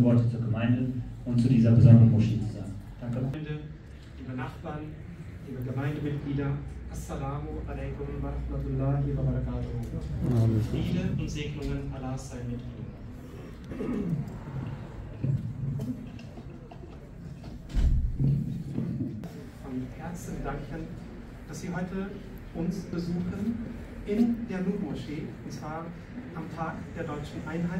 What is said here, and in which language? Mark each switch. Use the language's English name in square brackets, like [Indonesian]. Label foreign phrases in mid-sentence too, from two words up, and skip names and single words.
[German] Worte zur Gemeinde und zu dieser besonderen Moschee zu sagen. Danke. Liebe Nachbarn, liebe Gemeindemitglieder, [Arabic] السلام عليكم ورحمة الله وبركاته. [German] Friede und Segnungen Allahs seien mit Ihnen. Von Herzen danken, dass Sie heute uns besuchen in der Nur-Moschee, und zwar am Tag der deutschen Einheit.